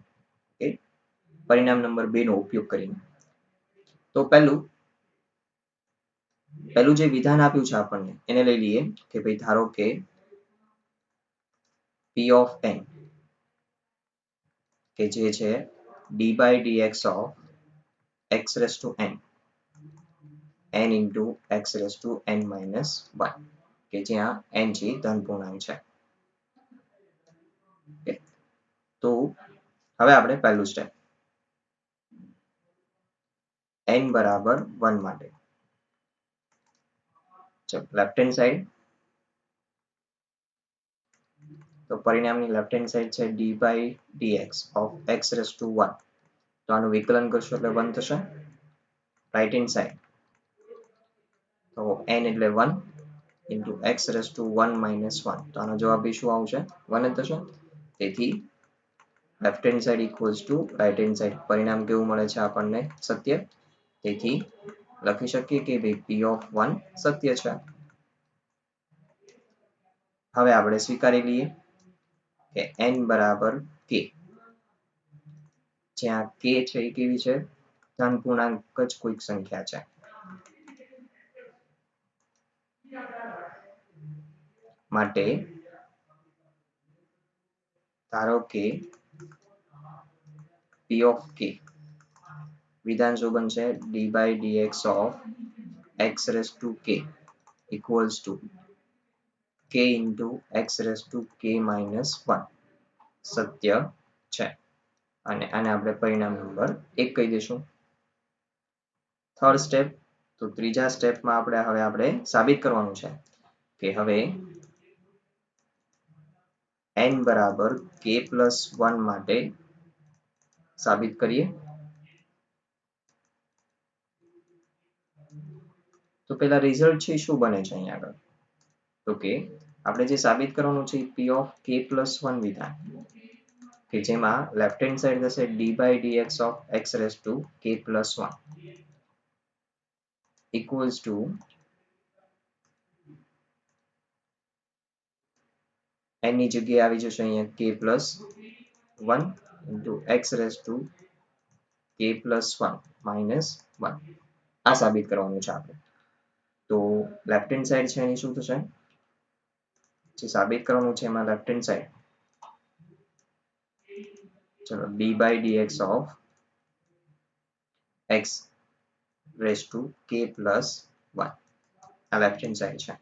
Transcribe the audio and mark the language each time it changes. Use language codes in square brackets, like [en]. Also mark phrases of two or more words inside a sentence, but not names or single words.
[gu] ઓકે, પરિણામ નંબર 2 નો ઉપયોગ કરીને. તો પહેલું જે વિધાન આપ્યું છે આપણને એને લઈ લઈએ કે ભાઈ ધારો કે [en] p of n [gu] કે જે છે [en] d/dx of x raised to n into x raised to n minus 1, [gu] કે જ્યાં n છે ધન પૂર્ણાંક છે. તો હવે આપણે પહેલું સ્ટેપ n બરાબર 1 માટે, ચલો [en] left hand side, [gu] તો પરિણામની [en] left hand side [gu] છે [en] d/dx of x raised to 1, [gu] તો આનું વિકલન કરશો એટલે 1 થશે. [en] right hand side [gu] તો n એટલે [en] 1 into x raised to 1 minus 1, [gu] તો આનો જવાબ બી શું આવશે, 1 જ થશે. તેથી [en] left hand side equals to right hand side, [gu] પરિણામ કેવું મળે છે આપણને, સત્ય. તેથી લખી શકીએ કે ભાઈ [en] p of 1 [gu] સત્ય છે. હવે આપણે સ્વીકારી લઈએ કે n બરાબર k, જ્યાં k છે એ કેવી છે, ધન પૂર્ણાંક જ કોઈક સંખ્યા છે. માટે ધારો કે [en] p of k [gu] વિધાન શું બનશે, [en] d/dx of x raised to k equals to k into x raised to k minus 1 [gu] સત્ય છે. અને આને આપણે પરિણામ નંબર 1 કહી દઈશું. [en] third step, [gu] તો ત્રીજા સ્ટેપમાં આપણે સાબિત કરવાનું છે કે હવે n બરાબર [en] k plus 1 [gu] માટે સાબિત કરીએ. તો પેલા રિઝલ્ટ છે શું બને છે અહીંયા આગળ, તો કે આપણે જે સાબિત કરવાનું છે [en] p of k plus 1 [gu] વિધાન, કે જેમાં [en] left hand side [gu] થશે [en] d/dx of x raised to k plus 1 equals to [gu] n ની જગ્યાએ આવી જશે અહીંયા [en] k plus 1 into x raised to k plus 1 minus 1. [gu] આ સાબિત કરવાનું છે આપણે. તો [en] left hand side [gu] છે એની શું થશે, જે સાબિત કરવાનું છે એમાં [en] left hand side [gu] ચલો [en] d by dx of x raised to k plus 1 [gu] આ [en] left hand side [gu] છે.